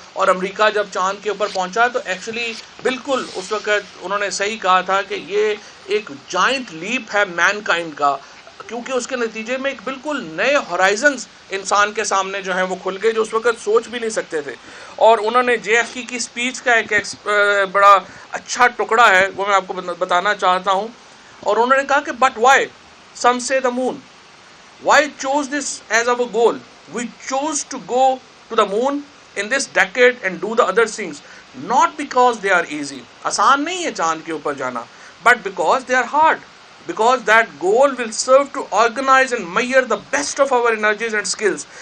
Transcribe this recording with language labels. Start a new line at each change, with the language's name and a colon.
Urdu: اور امریکہ جب چاند کے اوپر پہنچا تو ایکچولی بالکل اس وقت انہوں نے صحیح کہا تھا کہ یہ ایک جائنٹ لیپ ہے مین کائنڈ کا، کیونکہ اس کے نتیجے میں ایک بالکل نئے ہورائزنز انسان کے سامنے جو ہیں وہ کھل گئے جو اس وقت سوچ بھی نہیں سکتے تھے. اور انہوں نے جے ایف کی اسپیچ کا ایک بڑا اچھا ٹکڑا ہے، وہ میں آپ کو بتانا چاہتا ہوں. اور انہوں نے کہا کہ
English: But why some say the moon, why chose this as our goal? We chose to go to the moon in this decade and do the other things, not because they are easy.
Urdu: آسان نہیں ہے چاند کے اوپر جانا،
English: but because they are hard. Because that goal will serve to organize and measure the best of our energies and skills.